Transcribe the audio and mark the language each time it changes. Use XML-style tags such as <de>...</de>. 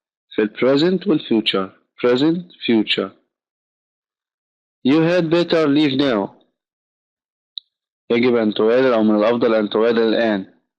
<ar>في ال present وال future.</ar> <en>you had better leave now.</en> <ar>يجب أن تغادر أو من الأفضل أن تغادر الآن.</ar>